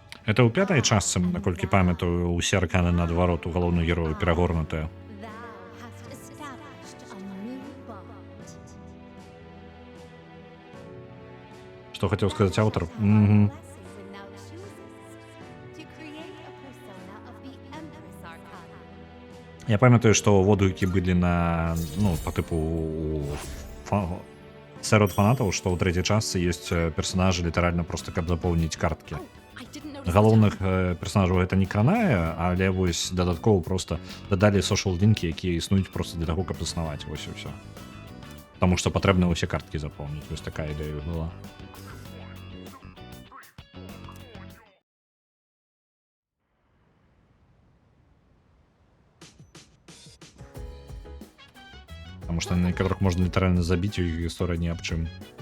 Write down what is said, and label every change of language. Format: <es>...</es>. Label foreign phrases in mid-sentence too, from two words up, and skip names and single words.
<be>Это ў пятай частцы, наколькі памятаю, усе арканы наадварот у галоўную герою перагорнутыя.</be> <en>Thou hast established a new bond.</en> <be>Што хацеў сказаць аўтар?</be> <en>And now chooses to create a persona of the Empress Arcana.</en> <be>Я памятаю, што водгукі былі на, ну, па тыпу сярод фанатаў, што ў трэцяй частцы ёсць персанажы літаральна проста каб запоўніць карткі.</be> <en>I didn't notice.</en> <be>Галоўных персонажаў гэта не кранае, але вось дадаткова просто дадалі сошал-лінкі, якія існуюць просто для таго, каб існаваць, вось і ўсё. Таму што патрэбна ўсе карткі запоўніць, вось такая ідэя была. Потому што на некаторых можна літаральна забіць, у іх гісторыя ні аб чым.</be>